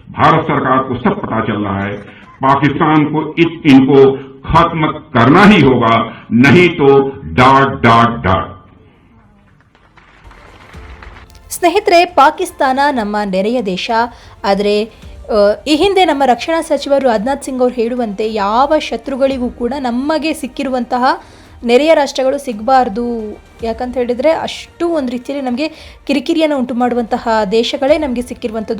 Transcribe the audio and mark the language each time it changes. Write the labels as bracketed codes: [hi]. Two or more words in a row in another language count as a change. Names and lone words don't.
[hi] भारत सरकार को सब पता चल रहा है। पाकिस्तान को इनको खत्म करना ही होगा, नहीं तो [en] dot dot dot. [kn] ಸ್ನೇಹಿತರೆ, ಪಾಕಿಸ್ತಾನ ನಮ್ಮ ನೆರೆಯ ದೇಶ. ಆದರೆ ಈ ಹಿಂದೆ ನಮ್ಮ ರಕ್ಷಣಾ ಸಚಿವರು ರಾಜನಾಥ್ ಸಿಂಗ್ ಅವರು ಹೇಳುವಂತೆ ಯಾವ ಶತ್ರುಗಳಿಗೂ ಕೂಡ ನಮಗೆ ಸಿಕ್ಕಿರುವಂತಹ ನೆರೆಯ ರಾಷ್ಟ್ರಗಳು ಸಿಗಬಾರ್ದು. ಯಾಕಂತ ಹೇಳಿದರೆ ಅಷ್ಟು ಒಂದು ರೀತಿಯಲ್ಲಿ ನಮಗೆ ಕಿರಿಕಿರಿಯನ್ನು ಉಂಟು ಮಾಡುವಂತಹ ದೇಶಗಳೇ ನಮಗೆ ಸಿಕ್ಕಿರುವಂಥದ್ದು.